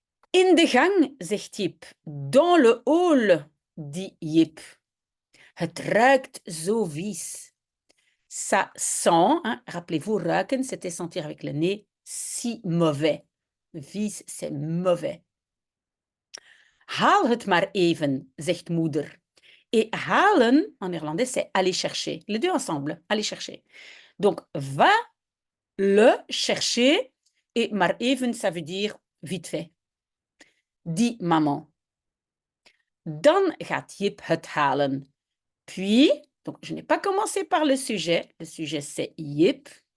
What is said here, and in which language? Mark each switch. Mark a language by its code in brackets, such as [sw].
[nl] In de gang, zegt Jip. [fr] Dans le hall, dit Jip. [nl] Het ruikt zo vies. [fr] Ça sent, hein, rappelez-vous, ruiken, c'était sentir avec le nez, si mauvais. Vies, c'est mauvais. [nl] Haal het maar even, zegt moeder. [fr] Et halen, en néerlandais, c'est aller chercher. Les deux ensemble, aller chercher. Donc, va le chercher, et [nl] maar even, [fr] ça veut dire vite fait. Dit maman. [nl] Dan gaat Jip het halen. [fr] Puis, donc je n'ai pas commencé par le sujet c'est Jip.